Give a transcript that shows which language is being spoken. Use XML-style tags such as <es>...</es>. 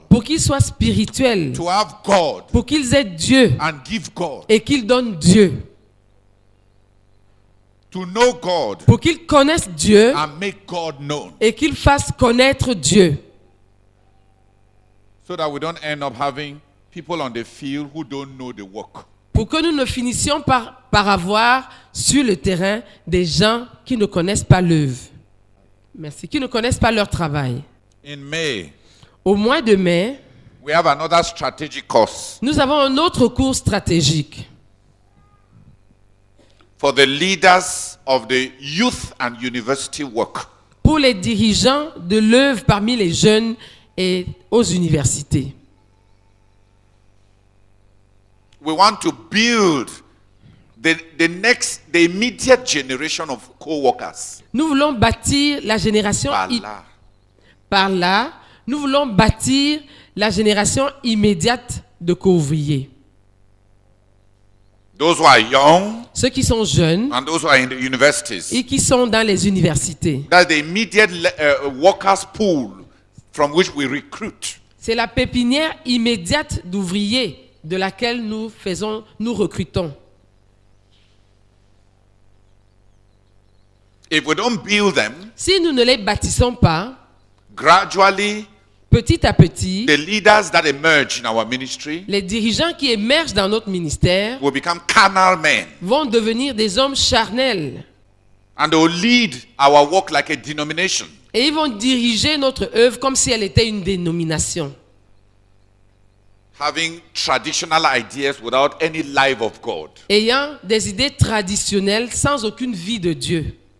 <fr>pour qu'ils soient spirituels,</fr> <en>to have God</en> <fr>pour qu'ils aient Dieu</fr> <en>and give God,</en> <fr>et qu'ils donnent Dieu,</fr> <en>to know God</en> <fr>pour qu'ils connaissent Dieu</fr> <en>and make God known,</en> <fr>et qu'ils fassent connaître Dieu,</fr> <en>so that we don't end up having people on the field who don't know the work.</en> <fr>pour que nous ne finissions par avoir sur le terrain des gens qui ne connaissent pas l'œuvre. Merci, qui ne connaissent pas leur travail.</fr> <en>In May,</en> <fr>Au mois de mai,</fr> <en>we have another strategic course</en> <fr>nous avons un autre cours stratégique</fr> <en>for the leaders of the youth and university work.</en> <fr>pour les dirigeants de l'œuvre parmi les jeunes et aux universités.</fr> <en>We want to build the immediate generation of co-workers.</en> <fr>Nous voulons bâtir la génération par là, nous voulons bâtir la génération immédiate de co-ouvriers.</fr> <en>Those who are young</en> <fr>Ceux qui sont jeunes</fr> <en>and those who are in the universities.</en> <fr>et qui sont dans les universités.</fr> <en>That's the immediate workers pool from which we recruit.</en> <fr>C'est la pépinière immédiate d'ouvriers de laquelle nous recrutons.</fr> <en>If we don't build them,</en> <fr>Si nous ne les bâtissons pas,</fr> <en>gradually</en> <fr>petit à petit,</fr> <en>the leaders that emerge in our ministry</en> <fr>les dirigeants qui émergent dans notre ministère</fr> <en>will become carnal men,</en> <fr>vont devenir des hommes charnels</fr> <en>and they will lead our work like a denomination.</en> <fr>et ils vont diriger notre œuvre comme si elle était une dénomination.</fr> <en>having traditional ideas without any life of God.</en> <fr>ayant des idées traditionnelles sans aucune vie de Dieu.</fr>